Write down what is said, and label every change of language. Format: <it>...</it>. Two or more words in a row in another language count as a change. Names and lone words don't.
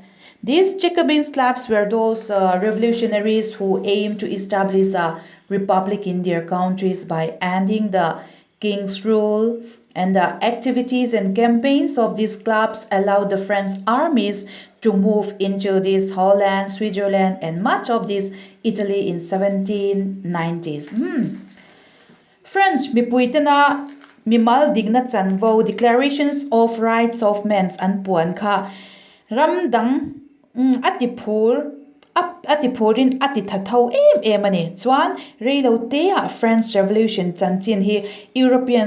<en>These Jacobin clubs were those revolutionaries who aimed to establish a republic in their countries by ending the king's rule, and the activities and campaigns of these clubs allowed the French armies to move into this Holland, Switzerland, and much of this Italy in 1790s.</en> <lus>French mipuitena mimal digna chanvo Declarations of Rights of Men an puan kha ramdang atipurin atithathau em ani chuan reilo te a French Revolution chanchin hi Europeans</lus>